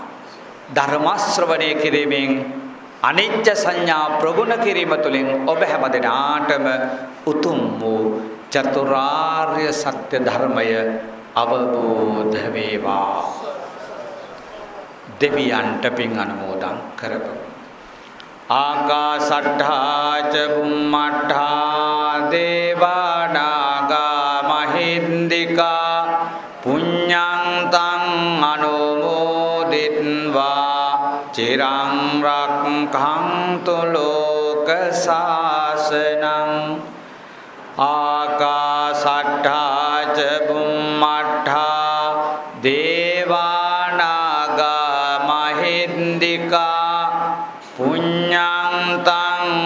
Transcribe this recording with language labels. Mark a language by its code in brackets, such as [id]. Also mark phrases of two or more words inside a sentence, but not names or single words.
[si] ධර්ම ශ්‍රවණය කිරීමෙන් අනිච්ච සංඥා ප්‍රගුණ කිරීම තුළින් ඔබ හැමදෙනාටම උතුම් වූ චතුරාර්ය සත්‍ය ධර්මය අවබෝධ වේවා. දෙවියන්ට පින් අනුමෝදන් කරමු. [pi] ආකාසට්ඨා ච බුම්මට්ඨා දේවා නාග මහින්దికා පුඤ්ඤං තං අනුමෝදිත්වා චිරං රක්ඛන්තු ලෝක සාසනං ආකාසට්ඨා ච බුම්මට්ඨා දේවා නාග මහින්దికා පුඤ්ඤං තං